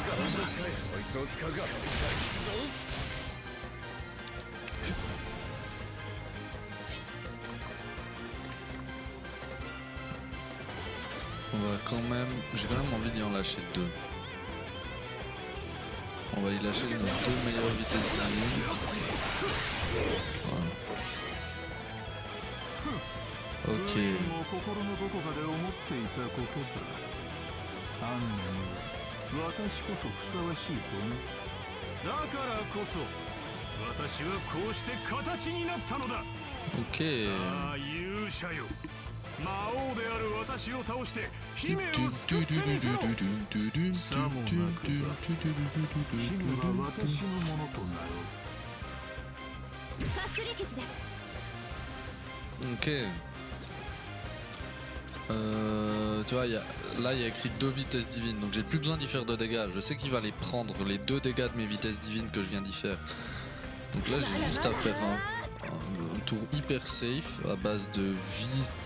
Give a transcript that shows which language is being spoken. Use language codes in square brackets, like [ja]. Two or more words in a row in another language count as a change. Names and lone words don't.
[fr] On va quand même... J'ai quand même envie d'y en lâcher deux. On va y lâcher nos deux meilleures vitesses divines. Voilà. Ok. [ja] 心のどこかで思っていたことだ。アンナには私こそふさわしいとな。だからこそ私はこうして形になったのだ。 [fr] Ok. [ja] さあ勇者よ、魔王である私を倒して姫を救ってみせろ。さもなくば姫は私のものとなろう。カスリキスです。 [fr] Ok. Tu vois, là il y a écrit 2 vitesses divines, donc j'ai plus besoin d'y faire de dégâts. Je sais qu'il va les prendre, les 2 dégâts de mes vitesses divines que je viens d'y faire. Donc là j'ai juste à faire un tour hyper safe à base de vie.